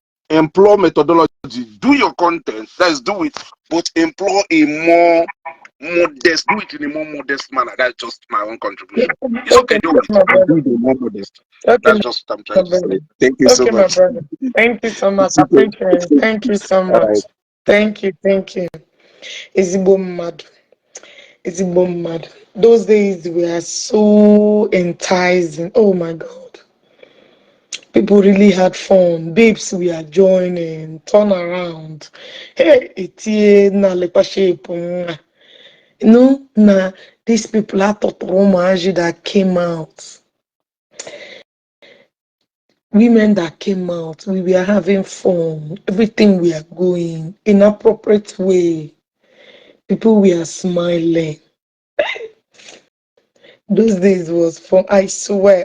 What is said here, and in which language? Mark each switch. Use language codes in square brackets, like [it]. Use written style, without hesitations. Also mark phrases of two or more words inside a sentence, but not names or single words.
[en] Employ methodology. Do your content. Let's do it. But employ a more modest. Do it in a more modest manner. That's just my own contribution. It's Okay, okay, do it. my But do brother. it in a more modest. Okay, That's just what I'm my trying to brother. say. Thank you so Okay, my much. brother. Thank you so much. It's I okay. appreciate it. Thank you so All right. much. Thank you. Thank you. [ig] Ezigbo mmadụ. Ezigbo mmadụ. [en] Those days were so enticing. Oh my God. People really had fun. Babes, we are joining. Turn around. [ig] Hey, etie na lekwa shape. [en] No, nah, these people are Totomaji that came out. Women that came out, we were having fun. Everything we are going in appropriate way. People were smiling. Those days was fun. I swear.